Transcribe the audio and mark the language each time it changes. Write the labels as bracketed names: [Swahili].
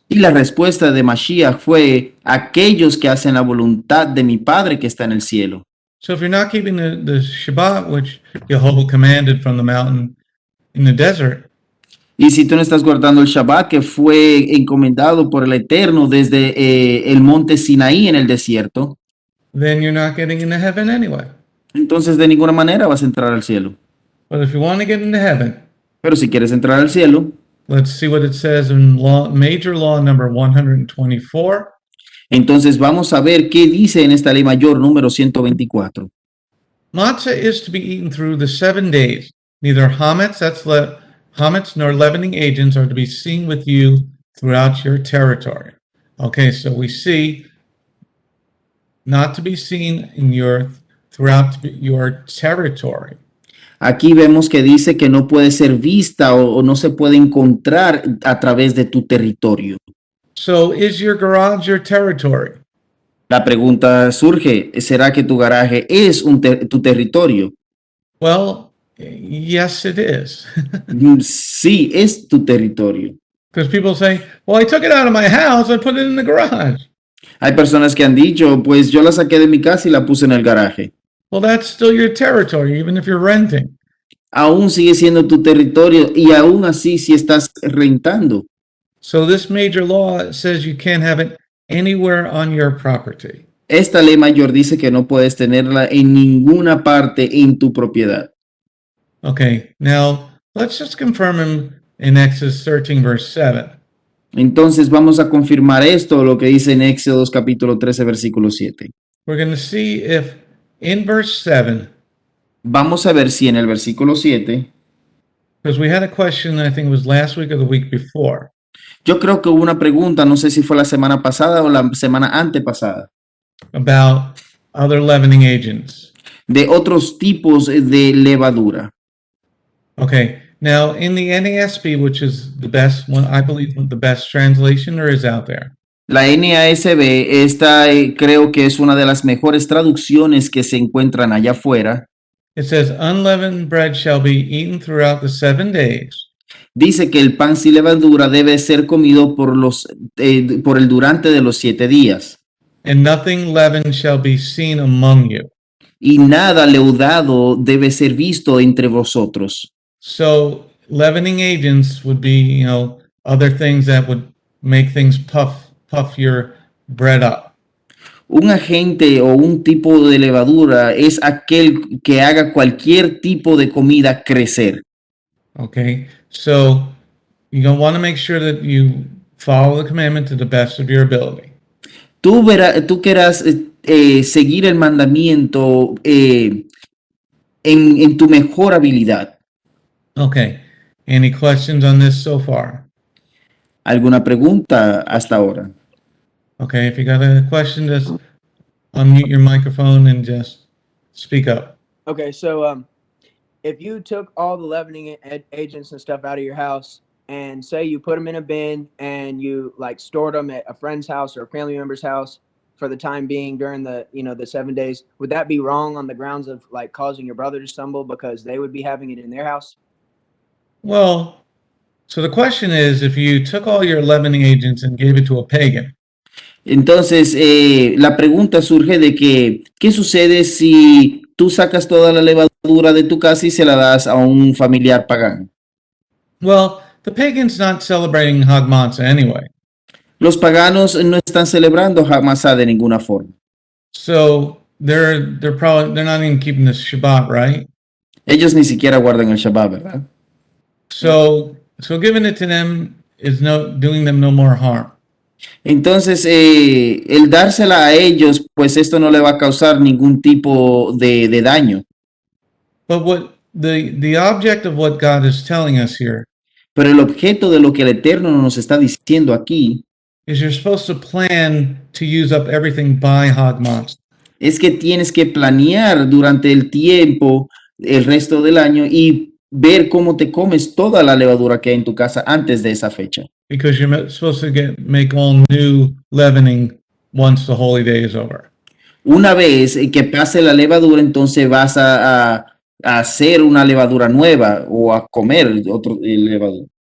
[Spanish] Y la respuesta de Mashiach fue, aquellos que hacen la voluntad de mi Padre que está en el cielo. [English] So if you're not keeping the Shabbat, which Jehovah commanded from the mountain in the desert, [Spanish] Y si tú no estás guardando el Shabbat que fue encomendado por el Eterno desde el monte Sinaí en el desierto, [English] then you're not getting into heaven anyway. [Spanish] entonces de ninguna manera vas a entrar al cielo. [English] But if you want to get into heaven, [Spanish] Pero si quieres entrar al cielo, [English] let's see what it says in major law number 124. [Spanish] entonces vamos a ver qué dice en esta ley mayor número 124. [English] Matzah is to be eaten through the 7 days. Neither hametz nor leavening agents are to be seen with you throughout your territory. Okay, so we see not to be seen throughout your territory. [Spanish] Aquí vemos que dice que no puede ser vista o no se puede encontrar a través de tu territorio. [English] So is your garage your territory? [Spanish] La pregunta surge, ¿será que tu garaje es tu territorio? [English] Well, yes, it is. [Spanish] Sí, es tu territorio. [English] Because people say, well, I took it out of my house, I put it in the garage. [Spanish] Hay personas que han dicho, pues yo la saqué de mi casa y la puse en el garaje. [English] Well, that's still your territory, even if you're renting. [Spanish] Aún sigue siendo tu territorio y aún así si estás rentando. [English] So this major law says you can't have it anywhere on your property. [Spanish] Esta ley mayor dice que no puedes tenerla en ninguna parte en tu propiedad. [English] Okay, now let's just confirm in Exodus 13, verse 7. [Spanish] Entonces vamos a confirmar esto, lo que dice en Éxodo capítulo 13, versículo 7. [English] We're going to see if in verse 7, [Spanish] Vamos a ver si en el versículo 7, [English] because we had a question, I think it was last week or the week before, [Spanish] yo creo que hubo una pregunta, no sé si fue la semana pasada o la semana antepasada, [English] about other leavening agents. [Spanish] de otros tipos de levadura. [English] Okay, now in the NASB, which is the best one, I believe the best translation there is out there. [Spanish] La NASB, esta creo que es una de las mejores traducciones que se encuentran allá afuera. [English] It says, unleavened bread shall be eaten throughout the 7 days, [Spanish] Dice que el pan sin levadura debe ser comido por el durante de los 7 días. [English] and nothing leavened shall be seen among you. [Spanish] Y nada leudado debe ser visto entre vosotros. [English] So leavening agents would be, other things that would make things puff your bread up. [Spanish] Un agente o un tipo de levadura es aquel que haga cualquier tipo de comida crecer. [English] Okay, so you're going to want to make sure that you follow the commandment to the best of your ability. [Spanish] Tú quieras seguir el mandamiento en tu mejor habilidad. [English] Okay, any questions on this so far? [Spanish] ¿Alguna pregunta hasta ahora? [English] Okay, if you got a question, just unmute your microphone and just speak up. Okay, so if you took all the leavening agents and stuff out of your house, and say you put them in a bin and you like stored them at a friend's house or a family member's house for the time being during the the 7 days, would that be wrong on the grounds of like causing your brother to stumble because they would be having it in their house? Well, so the question is, if you took all your leavening agents and gave it to a pagan, [Spanish] Entonces, la pregunta surge de que, ¿qué sucede si tú sacas toda la levadura de tu casa y se la das a un familiar pagano? [English] well, the pagan's not celebrating Hag Matzah anyway. [Spanish] Los paganos no están celebrando Hamasá de ninguna forma. [English] So they're not even keeping the Shabbat, right? [Spanish] Ellos ni siquiera guardan el Shabbat, ¿verdad? [English] So giving it to them is doing them no more harm. [Spanish] Entonces, el dársela a ellos, pues esto no le va a causar ningún tipo de daño. [English] But the object of what God is telling us here [Spanish] Pero el objeto de lo que el Eterno nos está diciendo aquí [English] is you're supposed to plan to use up everything by Hag Matzah. [Spanish] es que tienes que planear durante el tiempo, el resto del año y ver cómo te comes toda la levadura que hay en tu casa antes de esa fecha. [English] Because you're supposed to make all new leavening once the holy day is over. [Spanish] Una vez que pase la levadura, entonces vas a hacer una levadura nueva o a comer otro levadura.